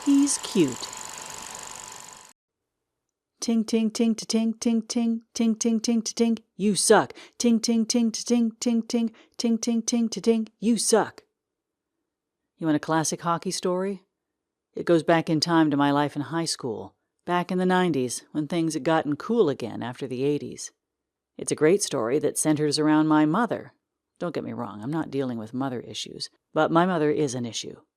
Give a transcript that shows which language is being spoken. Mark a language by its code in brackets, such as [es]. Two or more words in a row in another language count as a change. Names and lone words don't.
[en] He's cute. Ting ting ting to ting ting ting ting ting ting to ting. You suck. Ting ting ting to ting ting ting ting ting ting to ting. You suck. You want a classic hockey story? It goes back in time to my life in high school, back in the 90s, when things had gotten cool again after the 80s. It's a great story that centers around my mother. Don't get me wrong, I'm not dealing with mother issues, but my mother is an issue.